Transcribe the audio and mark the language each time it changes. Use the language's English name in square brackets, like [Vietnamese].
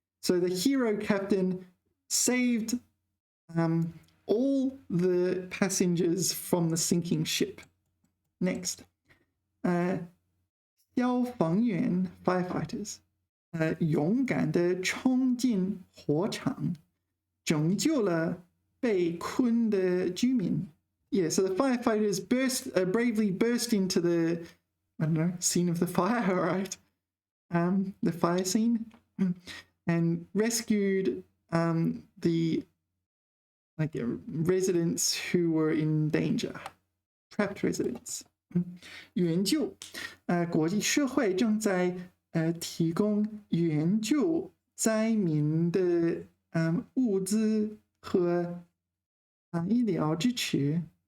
[English] So the hero captain saved all the passengers from the sinking ship. Next. [Chinese] 消防员 firefighters 勇敢地冲进火场，拯救了被困的居民。 [English] Yeah, so the firefighters bravely burst into the, I don't know, scene of the fire, all right? The fire scene, and rescued the residents who were in danger, trapped residents. [Chinese] 援救，国际社会正在提供援救灾民的物资和医疗支持。